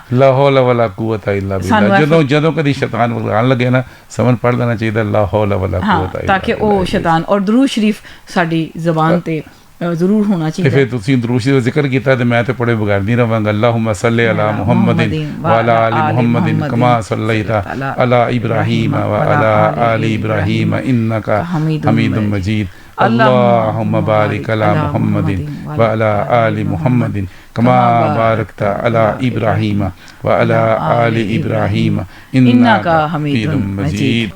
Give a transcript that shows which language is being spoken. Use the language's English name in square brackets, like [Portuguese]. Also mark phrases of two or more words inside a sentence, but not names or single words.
[Arabic] لا حول ولا قوة إلا بالله. [Punjabi] ਜਦੋਂ ਕਦੀ ਸ਼ੈਤਾਨ ਵਰਗਾਣ ਲੱਗੇ ਨਾ, ਸਮਝ ਪੜ ਲੈਣਾ ਚਾਹੀਦਾ [Arabic] لا حول ولا قوة إلا, [Punjabi] ਤਾਂ ਕਿ ਉਹ ਸ਼ੈਤਾਨ। ਔਰ ਦਰੂਦ ਸ਼ਰੀਫ ਸਾਡੀ ਜ਼ਬਾਨ ਤੇ ਜ਼ਰੂਰ ਹੋਣਾ ਤੇ ਚਾਹੀਦਾ। ਫਿਰ ਤੁਸੀਂ ਦਰੂਦ ਸ਼ਰੀਫ ਦਾ ਜ਼ਿਕਰ ਕੀਤਾ ਤੇ ਮੈਂ ਤੇ ਪੜੇ ਬਗੈਰ ਨਹੀਂ ਰਵਾਂਗਾ। [Arabic] اللهم صل على محمد وعلى آل محمد كما صليت على إبراهيم وعلى آل إبراهيم إنك حميد مجيد. اللهم بارك على محمد وعلى آل محمد كما باركت على إبراهيم وعلى آل إبراهيم إنك حميد مجيد.